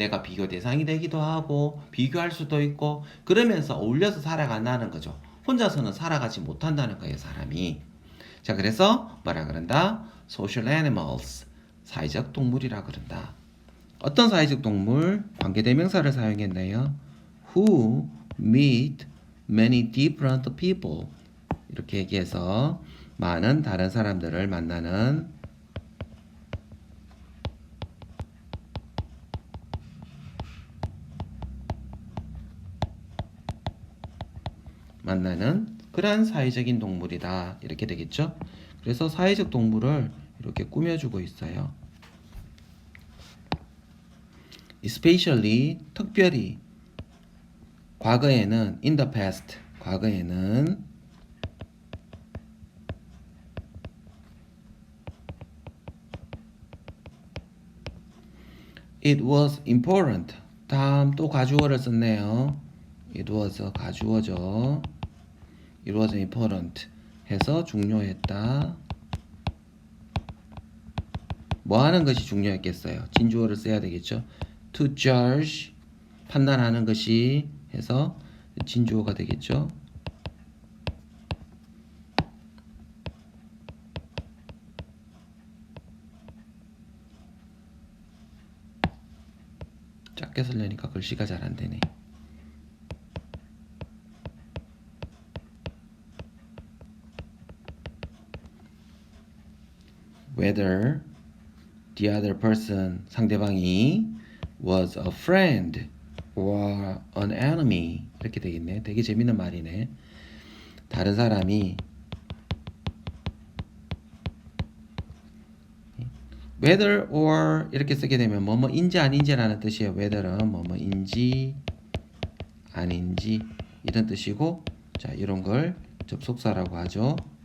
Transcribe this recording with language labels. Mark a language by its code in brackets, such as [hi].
[ko] 내가 비교 대상이 되기도 하고 비교할 수도 있고 그러면서 어울려서 살아간다는 거죠. 혼자서는 살아가지 못한다는 거예요, 사람이. 자, 그래서 뭐라 그런다? [en] Social animals, [ko] 사회적 동물이라 그런다. 어떤 사회적 동물? 관계대명사를 사용했네요. [en] Who meet many different people. [ko] 이렇게 얘기해서 많은 다른 사람들을 만나는 그러한 사회적인 동물이다 이렇게 되겠죠. 그래서 사회적 동물을 이렇게 꾸며주고 있어요. Especially, 특별히 과거에는 [en] in the past, [ko] 과거에는 [en] It was important. [ko] 다음 또 가주어를 썼네요. It was 가주어죠. [en] It was important [ko] 해서 중요했다. 뭐 하는 것이 중요했겠어요? 진주어를 써야 되겠죠. [en] To judge [ko] 판단하는 것이 해서 진주어가 되겠죠. 작게 쓰려니까 글씨가 잘 안 되네. [en] Whether the other person [ko] 상대방이 [en] was a friend or an enemy [ko] 이렇게 되겠네. 되게 재밌는 말이네. 다른 사람이 whether or 이렇게 쓰게 되면 뭐뭐인지 아닌지라는 뜻이에요. whether은 뭐뭐인지 아닌지 이런 뜻이고, 자 이런 걸 접속사라고 하죠.